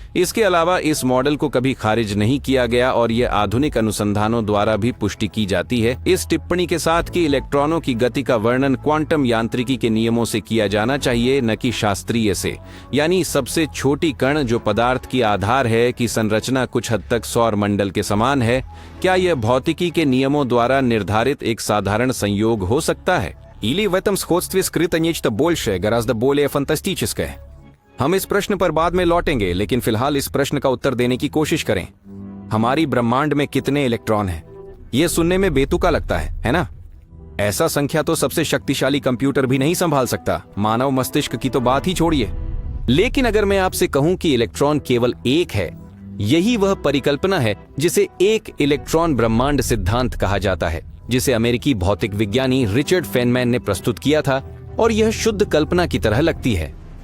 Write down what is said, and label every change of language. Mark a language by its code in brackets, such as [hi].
[hi] इसके अलावा इस मॉडल को कभी खारिज नहीं किया गया और यह आधुनिक अनुसंधानों द्वारा भी पुष्टि की जाती है, इस टिप्पणी के साथ कि इलेक्ट्रॉनों की गति का वर्णन क्वांटम यांत्रिकी के नियमों से किया जाना चाहिए, न कि शास्त्रीय से। यानी सबसे छोटी कण जो पदार्थ की आधार है कि संरचना कुछ हद तक सौर मंडल के समान है, क्या यह भौतिकी के नियमों द्वारा निर्धारित एक साधारण संयोग हो सकता है? [ru] Или в этом сходстве скрыто нечто большее, गराज़ более фантастическое? [hi] हम इस प्रश्न पर बाद में लौटेंगे, लेकिन फिलहाल इस प्रश्न का उत्तर देने की कोशिश करें। हमारी ब्रह्मांड में कितने इलेक्ट्रॉन हैं? यह सुनने में बेतुका लगता है ना? ऐसा संख्या तो सबसे शक्तिशाली कंप्यूटर भी नहीं संभाल सकता, मानव मस्तिष्क की तो बात ही छोड़िए। लेकिन अगर मैं आपसे कहूं कि इलेक्ट्रॉन केवल एक है, यही वह परिकल्पना है जिसे एक इलेक्ट्रॉन ब्रह्मांड सिद्धांत कहा जाता है, जिसे अमेरिकी भौतिक विज्ञानी रिचर्ड फेनमैन ने प्रस्तुत किया था, और यह शुद्ध कल्पना की तरह लगती है।